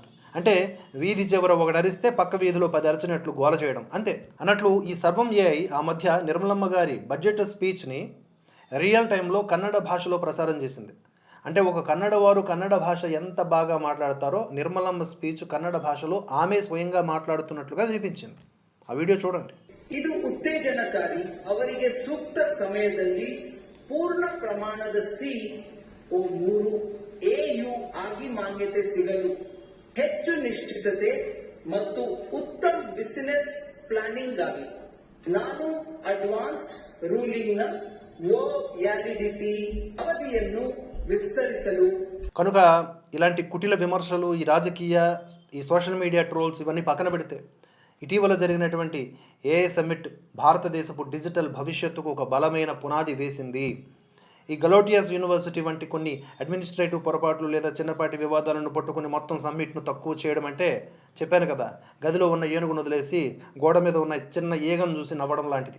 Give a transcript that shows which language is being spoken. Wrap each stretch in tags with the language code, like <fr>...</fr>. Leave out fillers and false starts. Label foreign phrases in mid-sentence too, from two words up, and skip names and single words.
<te>అంటే వీధి చివర ఒకటి అరిస్తే పక్క వీధిలో 10 అరిచినట్లు గోల చేయడం అంతే అన్నట్లు ఈ సర్వం ఏఐ ఆ మధ్య నిర్మలమ్మ గారి</te> <en>budget speech real time</en> <te>కన్నడ భాషలో ప్రసారం చేసింది. అంటే ఒక కన్నడ వారు కన్నడ భాష ఎంత బాగా మాట్లాడతారో నిర్మలమ్మ స్పీచ్ కన్నడ భాషలో ఆమె స్వయంగా మాట్లాడుతున్నట్లుగా వినిపించింది. ఆ వీడియో చూడండి.</te> <kn>ಇದು ಉತ್ತೇಜನಕಾರಿ. ಅವರಿಗೆ ಸೂಕ್ತ ಸಮಯದಲ್ಲಿ ಪೂರ್ಣ ಪ್ರಮಾಣದ CO3 AU ಆಗಿ ಮಾನ್ಯತೆ ಸಿಗಲು ಹೆಚ್ಚು ನಿಶ್ಚಿತತೆ ಮತ್ತು ಉತ್ತಮ</kn> <en>business planning</en> <kn>ಆಗಿ ನಾನು</kn> <en>advanced ruling</en> <kn>ನ ವ್ಯಾಲಿಡಿಟಿ ಅವಧಿಯನ್ನು ವಿಸ್ತರಿಸಲು.</kn> <te>కనుక ఇలాంటి కుటిల విమర్శలు, ఈ రాజకీయ, ఈ</te> <en>social media trolls</en> <te>ఇవన్నీ పక్కన పెడితే ఇటీవల జరిగినటువంటి</te> <en>AI summit</en> <te>భారతదేశపు డిజిటల్ భవిష్యత్తుకు ఒక బలమైన పునాది వేసింది. ఈ గలోటియస్ యూనివర్సిటీ వంటి కొన్ని అడ్మినిస్ట్రేటివ్ పొరపాట్లు లేదా చిన్నపాటి వివాదాలను పట్టుకుని మొత్తం సమ్మిట్ను తక్కువ చేయడం అంటే, చెప్పాను కదా, గదిలో ఉన్న ఏనుగును వదిలేసి గోడ మీద ఉన్న చిన్న ఈగను చూసి నవ్వడం లాంటిది.</te>